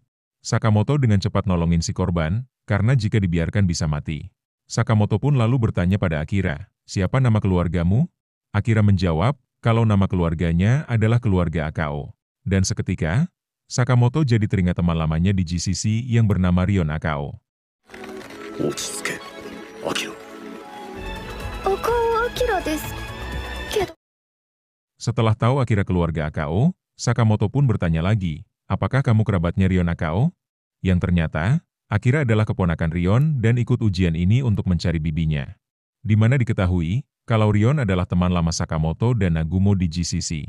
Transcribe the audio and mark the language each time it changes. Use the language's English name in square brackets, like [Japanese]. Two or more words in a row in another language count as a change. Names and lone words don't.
[Indonesian] Sakamoto dengan cepat nolongin si korban, karena jika dibiarkan bisa mati. Sakamoto pun lalu bertanya pada Akira, siapa nama keluargamu? Akira menjawab, kalau nama keluarganya adalah keluarga Akao. Dan seketika, Sakamoto jadi teringat teman lamanya di GCC yang bernama Rion Akao. [Japanese] 落ち着け。アキラ。アカオアキラです. [Indonesian] Setelah tahu Akira keluarga Akao, Sakamoto pun bertanya lagi, apakah kamu kerabatnya Rion Akao? Yang ternyata, Akira adalah keponakan Rion dan ikut ujian ini untuk mencari bibinya. Di mana diketahui, kalau Rion adalah teman lama Sakamoto dan Nagumo di GCC.